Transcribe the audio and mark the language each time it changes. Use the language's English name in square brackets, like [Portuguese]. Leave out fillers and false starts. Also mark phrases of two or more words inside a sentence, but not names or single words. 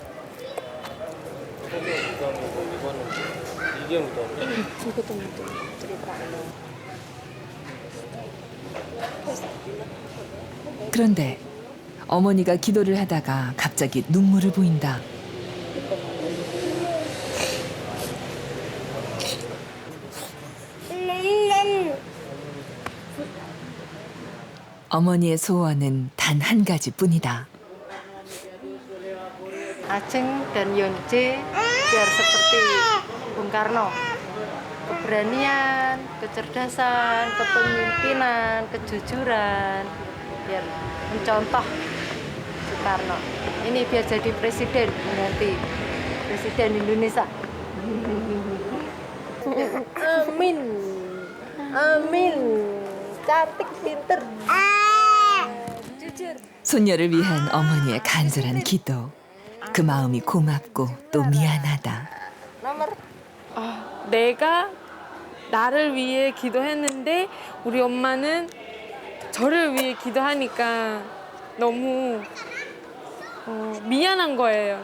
[Korean] 그런데 어머니가 기도를 하다가 갑자기 눈물을 보인다. 어머니의 소원은 단 한 가지뿐이다. [Indonesian] Aceng dan Yonce biar seperti Bung Karno. Keberanian, kecerdasan, kepemimpinan, kejujuran, biar mencontoh Soekarno. Ini biar jadi presiden nanti, presiden Indonesia. Amin, amin. cantik, pinter. [Korean] 손녀를 위한 어머니의 간절한 기도. 그 마음이 고맙고 또 미안하다. 내가 나를 위해 기도했는데 우리 엄마는 저를 위해 기도하니까 너무 미안한 거예요.